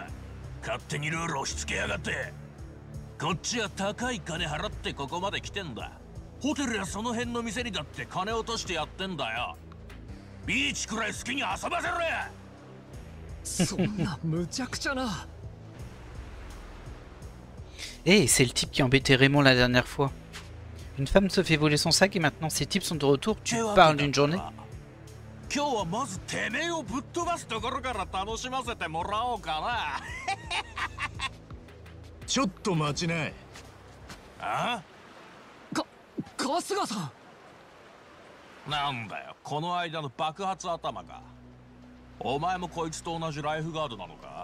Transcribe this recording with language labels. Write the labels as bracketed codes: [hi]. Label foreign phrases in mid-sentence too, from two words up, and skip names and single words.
[ja] 勝手にルールを押し付けやがって。こっちは高い金払ってここまで来てんだ。ホテルやその辺の店にだって金落としてやってんだよ。ビーチくらい好きに遊ばせろや。そんな無茶苦茶な。 [fr] Eh, c'est le type qui embêtait Raymond la dernière fois. Une femme se fait voler son sac et maintenant ces types sont de retour. Tu parles d'une journée? [ja] 今日はまずてめえをぶっ飛ばすところから楽しませてもらおうかな。ちょっと待ちな。あ？春日さん。なんだよ、この間の爆発頭か。お前もこいつと同じライフガードなのか？